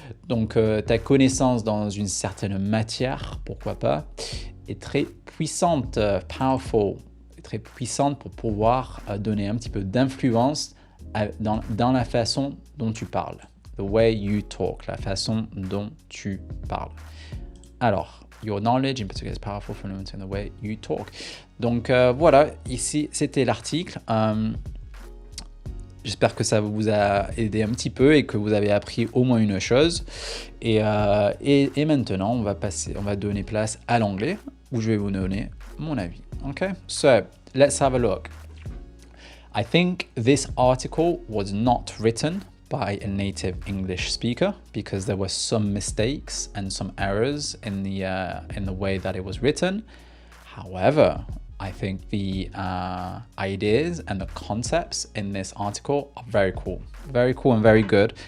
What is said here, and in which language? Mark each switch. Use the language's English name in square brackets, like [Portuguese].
[French] Donc, ta connaissance dans une certaine matière, pourquoi pas, est très puissante, powerful, très puissante pour pouvoir donner un petit peu d'influence dans la façon dont tu parles. [English] The way you talk, [French] la façon dont tu parles. [English] Alors, your knowledge in particular is powerful for influencing the way you talk. [French] Donc voilà, ici c'était l'article. J'espère que ça vous a aidé un petit peu et que vous avez appris au moins une chose. Et maintenant, on va donner place à l'anglais où je vais vous donner mon avis. [English] Okay, so let's have a look. I think this article was not written by a native English speaker because there were some mistakes and some errors in the way that it was written. However, I think the ideas and the concepts in this article are very cool and very good.